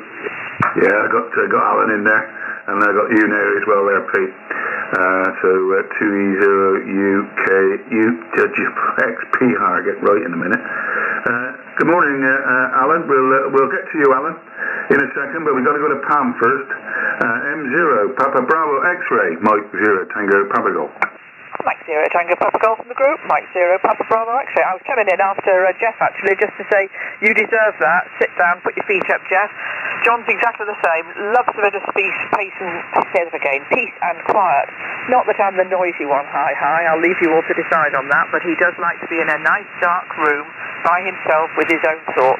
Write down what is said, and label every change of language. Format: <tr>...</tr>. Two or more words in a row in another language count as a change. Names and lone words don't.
<en>Yeah, I got Alan in there, and I got you now as well there, Pete. 2E0 XP. I'll get right in a minute. Good morning, Alan. We'll get to you, Alan. in a second, but we've got to go to Pam first. M0, Papa Bravo X-Ray, Mike 0, Tango Papa Golf. Mike 0, Tango Papa Golf from the group. Mike 0, Papa Bravo X-Ray. I was coming in after Jeff, actually, just to say, you deserve that. Sit down, put your feet up, Jeff. John's exactly the same. Loves a bit of peace and quiet. Not that I'm the noisy one, hi. I'll leave you all to decide on that, but he does like to be in a nice dark room by himself with his own thoughts.</en>